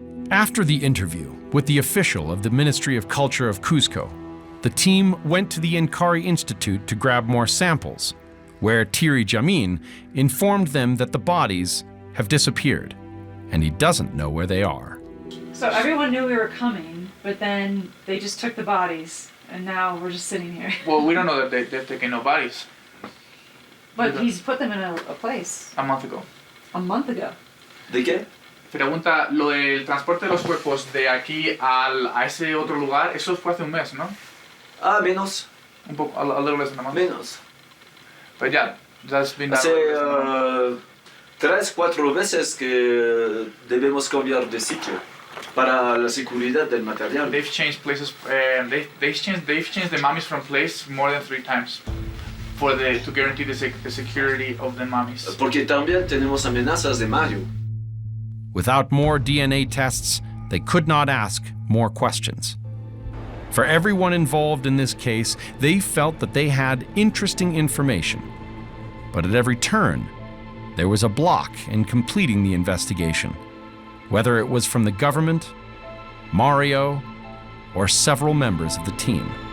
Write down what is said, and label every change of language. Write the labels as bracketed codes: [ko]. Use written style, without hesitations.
[en] After the interview with the official of the Ministry of Culture of Cuzco, the team went to the Inkari Institute to grab more samples, where Thierry Jamin informed them that the bodies have disappeared, and he doesn't know where they are. So everyone knew we were coming, but then they just took the bodies, and now we're just sitting here. Well, we don't know that they've taken no bodies. But he's put them in a place. A month ago. A month ago. [es] ¿De qué? Pregunta, lo del transporte de los cuerpos de aquí a ese otro lugar, eso fue hace un mes, ¿no? Ah, menos. Un poco, [en] a little less than a month. [es] Menos. [en] But yeah, that's been [es] Hace 3-4 veces que debemos cambiar de sitio para la seguridad del material. [en] They've changed places. They've changed the mummies from place more than 3 times to guarantee the security of the mummies. [es] Porque también tenemos amenazas de Mario. [en] Without more DNA tests, they could not ask more questions. For everyone involved in this case, they felt that they had interesting information. But at every turn, there was a block in completing the investigation, whether it was from the government, Mario, or several members of the team.